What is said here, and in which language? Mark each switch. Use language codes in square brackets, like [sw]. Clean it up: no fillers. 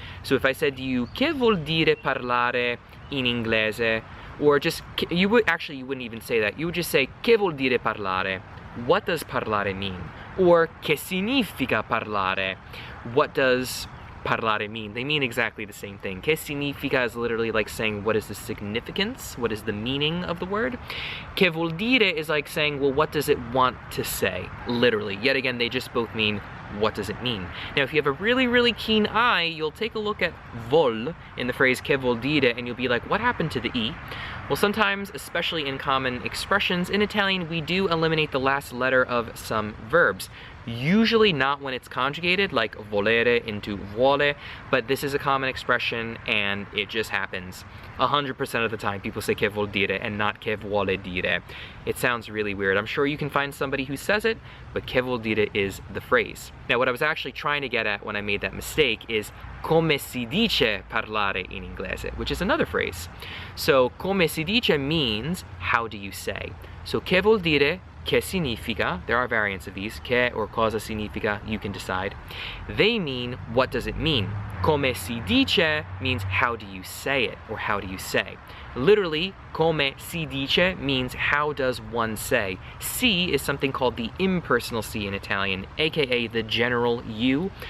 [en] So if I said to you, che vuol dire parlare in inglese? Or just, you wouldn't even say that. You would just say, che vuol dire parlare? What does parlare mean? [it] Or, che significa parlare? [en] What does parlare mean? They mean exactly the same thing. Che significa is literally like saying, what is the significance? What is the meaning of the word? Che vuol dire is like saying, well, what does it want to say? Literally. Yet again, they just both mean, what does it mean? Now, if you have a really, really keen eye, you'll take a look at vuol in the phrase che vuol dire, and you'll be like, what happened to the E? Well, sometimes, especially in common expressions, in Italian, we do eliminate the last letter of some verbs. Usually not when it's conjugated, like volere into vuole, but this is a common expression and it just happens. 100% of the time people say che vuol dire and not che vuole dire. It sounds really weird. I'm sure you can find somebody who says it, but che vuol dire is the phrase. Now, what I was actually trying to get at when I made that mistake is come si dice parlare in inglese, which is another phrase. So, come si dice means, how do you say? So, che vuol dire, che significa, there are variants of these, che or cosa significa, you can decide. They mean, what does it mean? Come si dice means, how do you say it, or how do you say? Literally, come si dice means, how does one say? Si is something called the impersonal si in Italian, aka the general you.